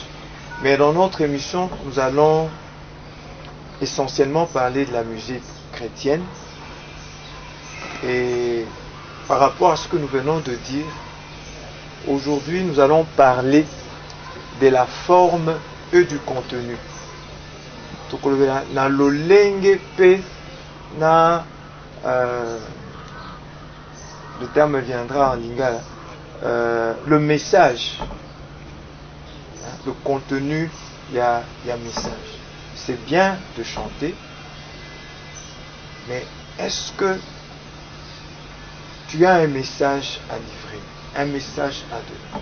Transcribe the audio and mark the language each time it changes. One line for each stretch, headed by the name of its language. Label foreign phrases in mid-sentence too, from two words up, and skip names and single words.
French: Mais dans notre émission, nous allons essentiellement parler de la musique chrétienne. Et par rapport à ce que nous venons de dire, aujourd'hui nous allons parler de la forme et du contenu.
Lingala: Na lolenge pe na
French: le terme viendra en lingala, le message, le contenu, il y a message. C'est bien de chanter, mais est-ce que tu as un message à livrer, un message à donner?